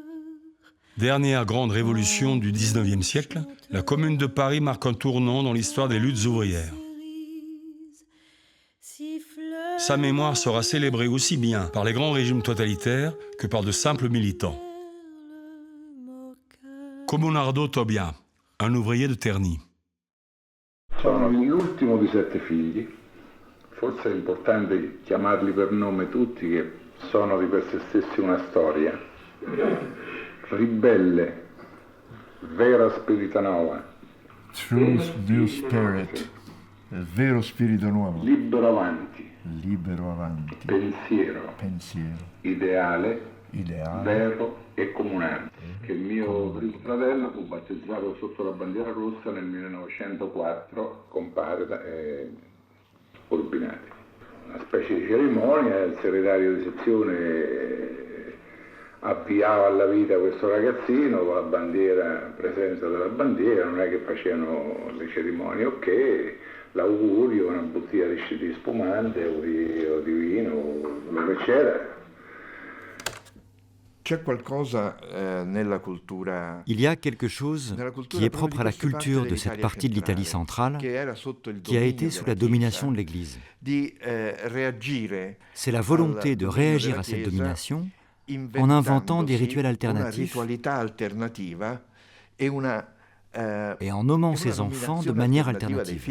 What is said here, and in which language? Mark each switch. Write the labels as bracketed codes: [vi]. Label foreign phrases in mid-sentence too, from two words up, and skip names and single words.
[fr] Dernière grande révolution du XIXe siècle, la Commune de Paris marque un tournant dans l'histoire des luttes ouvrières. Sa mémoire sera célébrée aussi bien par les grands régimes totalitaires que par de simples militants. Comunardo Tobia, un ouvrier de Terni. [it] Sono l'ultimo di 7 figli. Forse è importante chiamarli per nome tutti, che sono di per se stessi una storia. Ribelle, vera spiritanova. [en] True new spirit, [it] vero spirito nuovo. Libero avanti. Libero avanti. Pensiero. Ideale. Vero e comunale. Che il mio primo fratello fu battezzato sotto la bandiera rossa nel 1904 con Parda e Urbinati. Una specie di cerimonia, il segretario di sezione avviava alla vita questo ragazzino con la bandiera, presenza della bandiera, non è che facevano le cerimonie, ok, l'augurio, una bottiglia di spumante o di vino, quello che c'era. [fr] Il y a quelque chose qui est propre à la culture de cette partie de l'Italie centrale qui a été sous la domination de l'Église. C'est la volonté de réagir à cette domination en inventant des rituels alternatifs et en nommant ses enfants de manière alternative.